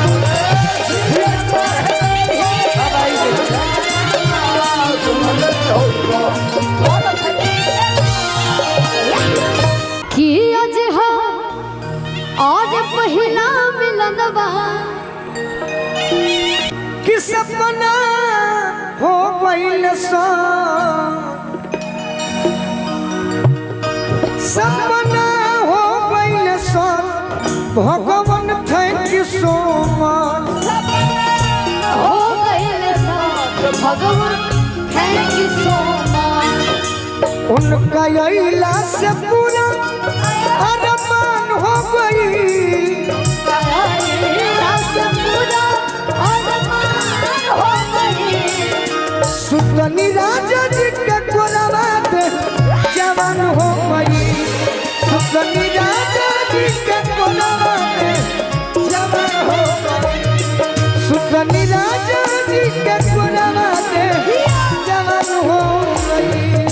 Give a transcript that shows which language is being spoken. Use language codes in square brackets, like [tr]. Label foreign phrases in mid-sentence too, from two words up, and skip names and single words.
[bho] कि आज हो आज पहिला मिलनवा कि सपना हो गइल सपना हो गइल सब भगवान [en] thank you so much [bho] हो गए सब भगवान [en] thank you so much [bho] उनका अइला से पूरा अरमान हो गई सुतनी राजा जी के कोरवा दे जवान हो गई सुतनी राजा जी के कोरवा दे जवान हो गई सुतनी राजा जी के कोरवा दे जवान हो गई